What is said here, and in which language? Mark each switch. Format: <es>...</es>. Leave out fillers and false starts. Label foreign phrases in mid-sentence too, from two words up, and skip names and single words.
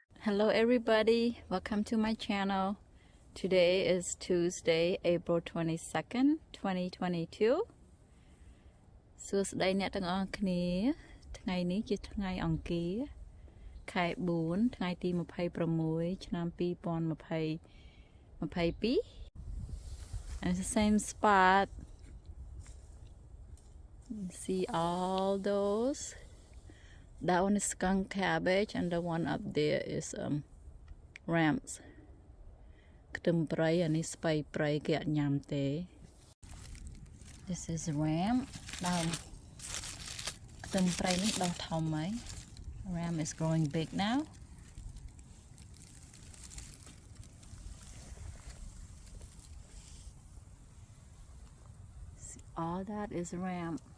<en>Hello everybody, welcome to my channel. Today is Tuesday, April 22nd, 2022.</en> <km>សួស្តីអ្នកទាំងអស់គ្នាថ្ងៃនេះជាថ្ងៃអង្គារខែ4ថ្ងៃទី26ឆ្នាំ2022</km> <en>and it's the same spot. See all those. That one is skunk cabbage and the one up there is ramps.</en> <km>ខ្ទឹមព្រៃអានេះស្ពៃព្រៃគេអត់ញ៉ាំទេ</km> <en>This is ram.</en> <km>ដើមខ្ទឹមព្រៃនេះដុះធំហើយ</km> <en>Ram is growing big now. See, all that is ram.</en>